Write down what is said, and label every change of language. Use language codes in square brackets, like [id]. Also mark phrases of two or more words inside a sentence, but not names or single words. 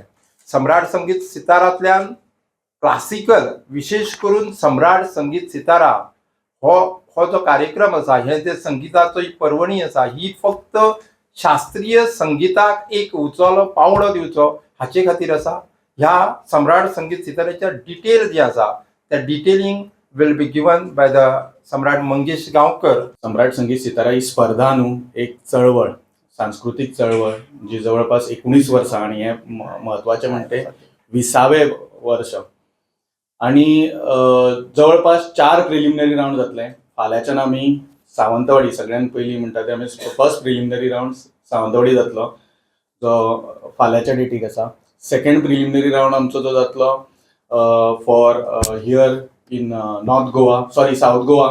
[kok] सम्राट संगीत सितारांतल्यान क्लासिकल विशेष करून सम्राट संगीत सितारा हो जो कार्यक्रम आसा हे जे संगीताचो पर्वणी आसा ही फक्त शास्त्रीय संगीताक एक उंचो पावंडो दिवचो हाचे खातीर आसा. ह्या सम्राट संगीत सिताराच्या डिटेल जे आसा त्या डिटेलिंग [en] will be given by the [kok] सम्राट मंगेश गांवकर. सम्राट संगीत सितारा ही स्पर्धा न्हू एक चळवळ, सांस्कृतिक चळवळ जी जवळपास 19 वर्सां आणि हे महत्वाचे म्हणते 20वें वर्ष आणि जवळपास 4 [en] preliminary round [kok] जातले. फाल्यांच्यान आमी सावंतवाडी सगळ्यात पयलीं म्हणटा ते आमी [en] first preliminary round [kok] सावंतवाडी जातलो जो फाल्यांच्या डेटीक आसा. [en] second preliminary round [kok] आमचो जो जातलो [en] for here in North Goa South Goa.